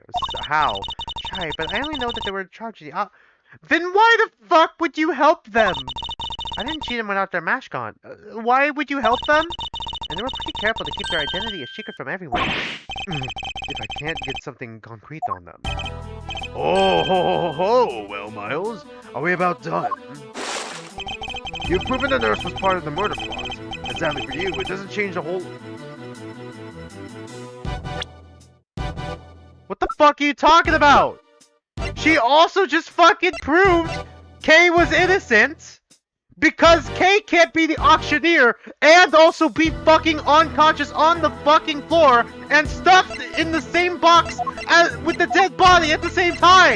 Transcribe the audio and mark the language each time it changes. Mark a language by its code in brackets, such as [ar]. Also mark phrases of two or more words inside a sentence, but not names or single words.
[en] How? Sorry, but I only know that they were in charge of the Then why the fuck would you help them? I didn't see them without their mask on. Why would you help them? And they were pretty careful to keep their identity a secret from everyone. If I can't get something concrete on them. Oh, ho, ho, ho. Well, Miles, are we about done? You've proven the nurse was part of the murder plot. And sadly for you, it doesn't change the whole... What the fuck are you talking about? She also just fucking proved Kay was innocent because Kay can't be the auctioneer and also be fucking unconscious on the fucking floor and stuffed in the same box as with the dead body at the same time.